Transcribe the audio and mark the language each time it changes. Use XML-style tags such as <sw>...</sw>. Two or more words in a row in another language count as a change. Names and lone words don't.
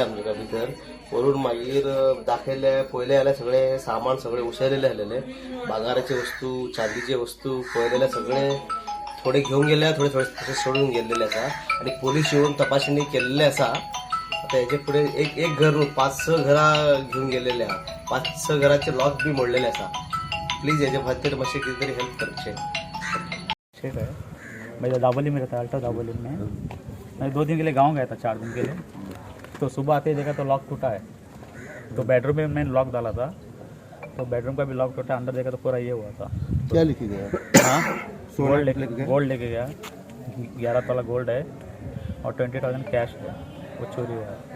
<kok>आमकां भितर व्हरून मागीर दाखयले पळयले जाल्यार सगळे सामान सगळे उशेलेले आसलेले भांगाराचे वस्तू चांदीचे वस्तू पळयलेले सगळे थोडे घेऊन गेले थोडे थोडे तसे सोडून गेलेले आसा आणि पोलीस येऊन तपासणी केलेले आसा आता हेचे पुढे एक घर 5-6 घरां घेऊन गेलेले आहा 5-6 घराचे लॉक बी मोडलेले आसा प्लीज हेचे खातीर मातशें कितें तरी हेल्प करचें</kok> <hi>ठीक है मैं दाबोली में रहता है अल्टा दाबोली में मैं 2 दिन के लिए गांव गया था 4 दिन के लिए तो सुबह आते ही देखा तो लॉक टूटा है तो बेडरूम में मैंने लॉक डाला था तो बेडरूम का भी लॉक टूटा अंदर देखा तो पूरा ये हुआ था क्या लिखी गया? हाँ गोल्ड लेके गया 11 तोला गोल्ड है और 20,000 कैश है वो चोरी हुआ है।</hi>